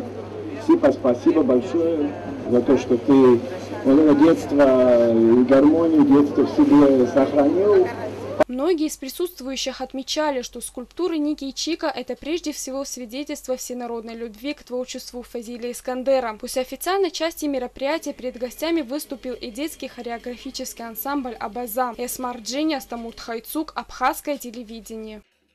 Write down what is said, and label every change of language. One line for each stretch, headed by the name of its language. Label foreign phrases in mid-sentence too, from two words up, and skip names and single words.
Russian: Спасибо большое за то, что ты вот это детство и гармонию детства в себе сохранил. Многие из присутствующих отмечали, что скульптуры Ники и Чика – это прежде всего свидетельство всенародной любви к творчеству Фазиля Искандера. После официальной части мероприятия перед гостями выступил и детский хореографический ансамбль «Абаза». Эсмар Джинни, Астамут Хайцук, Абхазское телевидение.